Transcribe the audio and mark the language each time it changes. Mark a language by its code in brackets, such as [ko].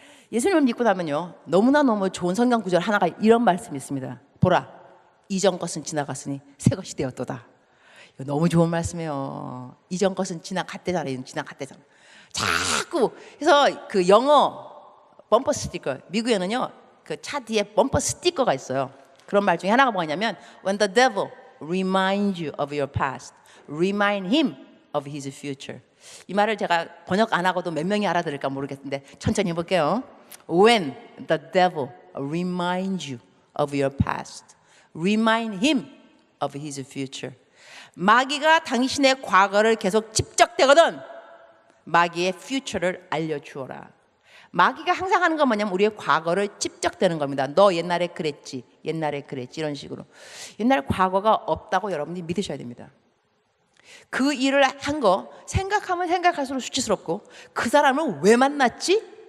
[ko] 예수님을 믿고 나면요 너무나 너무 좋은 성경 구절 하나가 이런 말씀이 있습니다. 보라 이전 것은 지나갔으니 새 것이 되었도다. 이거 너무 좋은 말씀이에요. 이전 것은 지나갔대잖아요. 지나갔대잖아. 자꾸 그래서 그 영어 범퍼 스티커 미국에는요 그 차 뒤에 범퍼 스티커가 있어요. 그런 말 중에 하나가 뭐냐면 [en] When the devil reminds you of your past, remind him of his future. [ko] 이 말을 제가 번역 안 하고도 몇 명이 알아들을까 모르겠는데 천천히 해볼게요. [en] When the devil reminds you of your past, remind him of his future. [ko] 마귀가 당신의 과거를 계속 집적대거든 마귀의 future를 알려주어라. 마귀가 항상 하는 건 뭐냐면 우리의 과거를 집적대는 겁니다. 너 옛날에 그랬지 이런 식으로. 옛날 과거가 없다고 여러분이 믿으셔야 됩니다. 그 일을 한 거 생각하면 생각할수록 수치스럽고 그 사람을 왜 만났지?